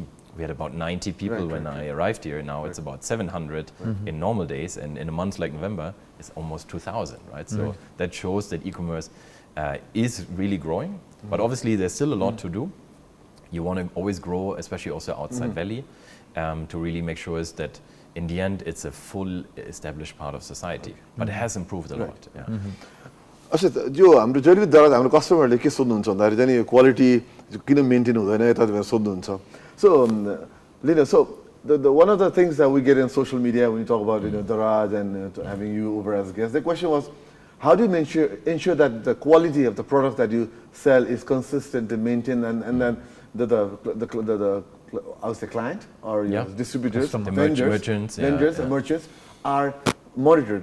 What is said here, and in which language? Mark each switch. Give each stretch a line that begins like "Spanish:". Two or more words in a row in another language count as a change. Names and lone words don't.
English: We had about 90 people when I arrived here. Now it's about 700 in normal days, and in a month like November, it's almost 2,000, right? So that shows that e-commerce is really growing, but obviously there's still a lot to do. You want to always grow, especially also outside Valley, to really make sure is that in the end, it's a full established part of society, but it has improved a lot.
Nepali: अच्छा जो हाम्रो जहिले दराज हाम्रो कस्टमरले के सोध्नुहुन्छ भन्दाखेरि चाहिँ क्वालिटी किन मेन्टेन हुँदैन यता सोध्नुहुन्छ सो लिन सो
English: the one of the things that we get in social media when you talk about Daraz and having you over as guests, the question was, how do you ensure that the quality of the product that you sell is consistent and maintained, and then the I would say client or distributors, vendors, and merchants are monitored.